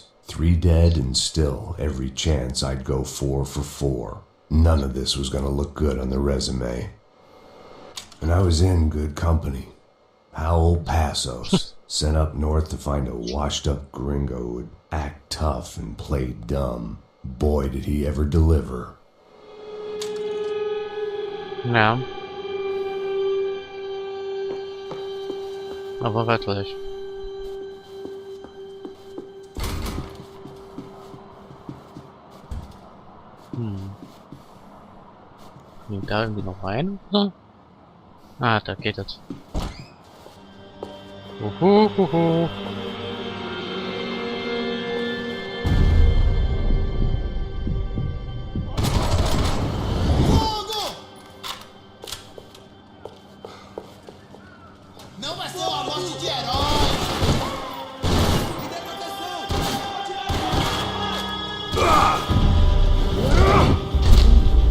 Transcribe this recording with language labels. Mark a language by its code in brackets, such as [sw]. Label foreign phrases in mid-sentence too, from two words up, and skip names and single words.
[en] 3 dead and still every chance I'd go 4 for 4. None of this was gonna look good on the resume. And I was in good company. Howell Passos, sent up north to find a washed-up gringo who would act tough and play dumb. Boy, did he ever deliver. [de] Ja. Aber wirklich. Geht da irgendwie noch rein, oder? Ah, da geht es. Uhuhuhu. [pt] Não vai ser uma morte de herói! Me dê proteção!